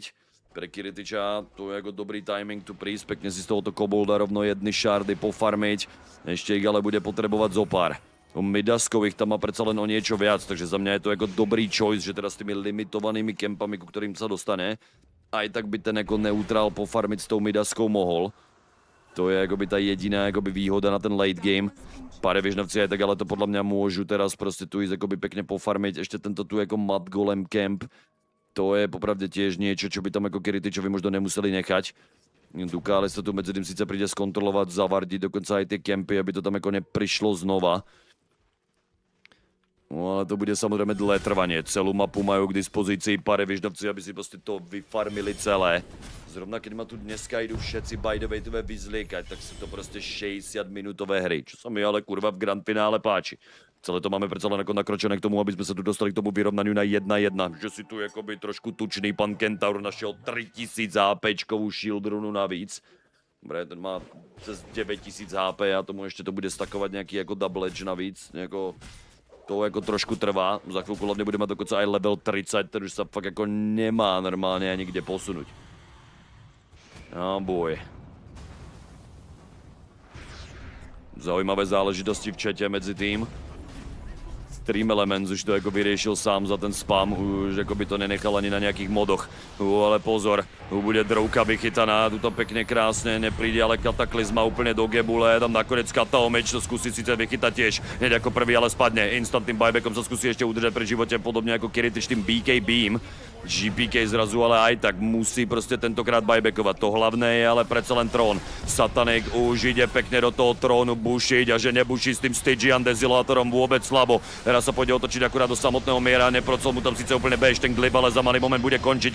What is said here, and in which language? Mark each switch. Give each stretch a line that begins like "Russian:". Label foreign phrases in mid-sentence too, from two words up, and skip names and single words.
Slovak: Pre Kiritiča to je jako dobrý timing tu prísť, pekne si z tohoto kobolda rovno jedny shardy pofarmiť. Ešte ich ale bude potrebovať zopár. U Midaskových tam má predsa len o niečo viac, takže za mňa je to jako dobrý choice, že teda s tými limitovanými kempami, ku ktorým sa dostane, aj tak by ten jako neutrál pofarmit s tou Midaskou mohl. To je jakoby ta jediná jakoby výhoda na ten
English: late game.
Slovak: PVISIONovci aj tak ale to podľa mňa môžu teraz prostě tu ísť jakoby pekne pofarmiť. Ešte tento tu jako Mad Golem camp. To je popravde tiež niečo, čo by tam jako Kiritičovi možno nemuseli nechať. Dukále sa tu medzi tým sice príde skontrolovat, zavardiť dokonca aj tie kempy, aby to tam jako neprišlo znova. No ale to bude samozřejmě dlhé trvanie. Celú mapu majú k dispozici PVISIONovci, aby si prostě to vyfarmili celé. Zrovna keď ma tu dneska idú všetci
English: by the way
Slovak: vyzliekať, tak sú to prostě 60-minutové hry, čo sa mi ale kurva v grand finále páči. Celé to máme predsa len jako nakročené k tomu, aby sme sa tu dostali k tomu vyrovnaniu na 1-1,
Czech: že si tu jakoby trošku tučný pan Kentaur našel 3000 HPčkovú shield runu navíc.
Slovak: Dobre, ten má cez 9000 HP a tomu ještě to bude stakovat nějaký jako double edge navíc, jako to jako trošku trvá, za chvilku hlavně budeme mať dokonce aj level 30, ten už sa fakt jako nemá normálně ani kde posunout.
English: Oh boy.
Slovak: Zaujímavé záležitosti v čete medzi tým. Stream Elements už to jako vyriešil sám za ten spam, už jako by to nenechal ani na nějakých modoch. Ale pozor, bude drouka vychytaná, tu to pekne krásne, nepríde ale kataklizma úplně do gebule, tam nakonec Kataomeč to zkusí sice vychytať tiež, hneď jako prvý ale spadne,
Czech: instantným buybackom sa zkusí ještě udržet pri životě, podobně jako Kiritič tým BK Beam.
Slovak: GPK zrazu ale aj tak musí prostě tentokrát buybackovat. To hlavné je ale predsa len trón. Satanik už ide pekne do toho trónu bušiť a že nebuší s tým Stygian Desilátorom vůbec slabo. Teraz sa pôjde otočiť akurát do samotného miera, neprocol mu tam sice úplně bež ten glib, ale za malý moment bude končiť.